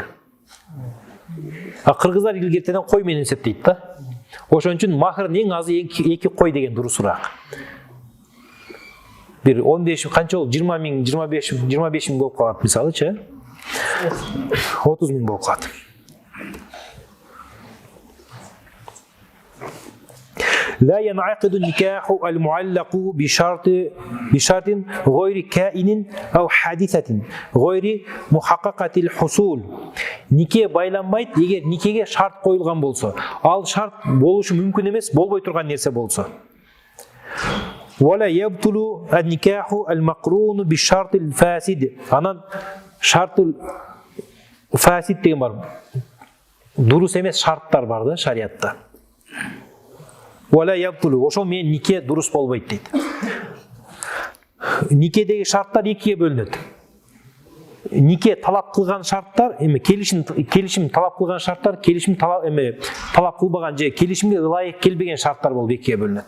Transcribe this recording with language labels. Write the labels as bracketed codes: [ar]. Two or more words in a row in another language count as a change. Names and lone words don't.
[ky] Кыргыздар илгертеден кой менен эсептейт да. Ошон үчүн махырдын эң азы 2 кой деген дурусураак. Бир 15 канча болот? 20 миң, 25 миң болуп калат мисалычы. 30 миң болуп калат. [ar] لا ينعقد النكاح المعلق بشرط غير كائن أو حادثة غير محققة الحصول. [ky] Нике байланбайт, эгер никеге шарт коюлган болсо, ал шарт болушу мүмкүн эмес, болбой турган нерсе болсо. [ar] ولا يبطل النكاح المقرون بالشرط الفاسد. [ky] Анан [ar] الشرط الفاسد [ky] деген бар. Дурус эмес шарттар бар да шариатта. Ошол менен нике дурус болбойт дейт. Никедеги шарттар экиге бөлүнөт. Нике талап кылган шарттар, келишим талап кылган шарттар, келишим талап кылбаган же келишимге ылайык келбеген шарттар болуп экиге бөлүнөт.